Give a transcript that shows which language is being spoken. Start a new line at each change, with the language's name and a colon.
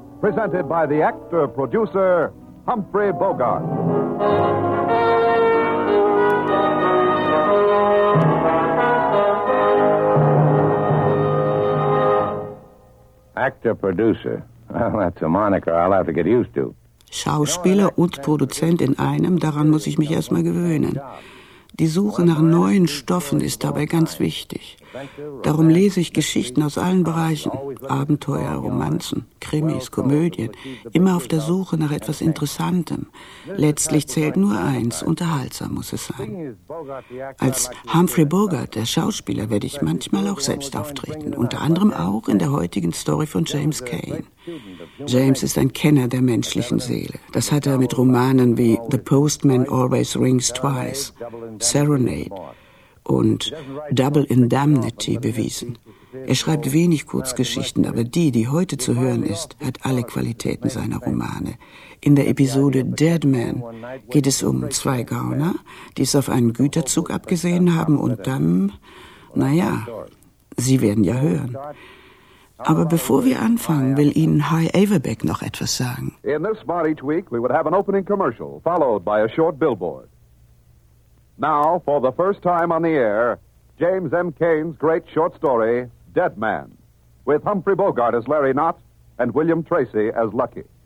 English: Presented by the actor-producer, Humphrey Bogart. Actor-producer. Well, that's a moniker I'll have to get used to.
German: Schauspieler und Produzent in einem, daran muss ich mich erst mal gewöhnen. Die Suche nach neuen Stoffen ist dabei ganz wichtig. Darum lese ich Geschichten aus allen Bereichen. Abenteuer, Romanzen, Krimis, Komödien. Immer auf der Suche nach etwas Interessantem. Letztlich zählt nur eins, unterhaltsam muss es sein. Als Humphrey Bogart, der Schauspieler, werde ich manchmal auch selbst auftreten. Unter anderem auch in der heutigen Story von James Cain. James ist ein Kenner der menschlichen Seele. Das hat er mit Romanen wie The Postman Always Rings Twice, Serenade und Double Indemnity bewiesen. Er schreibt wenig Kurzgeschichten, aber die, die heute zu hören ist, hat alle Qualitäten seiner Romane. In der Episode Dead Man geht es um zwei Gauner, die es auf einen Güterzug abgesehen haben und dann, naja, sie werden ja hören. Aber bevor wir anfangen, will Ihnen Hi Averbeck noch etwas sagen.
English: In this spot each week we would have an opening commercial followed by a short billboard. Now, for the first time on the air, James M. Cain's great short story, Dead Man, with Humphrey Bogart as Larry Knott and William Tracy as Lucky.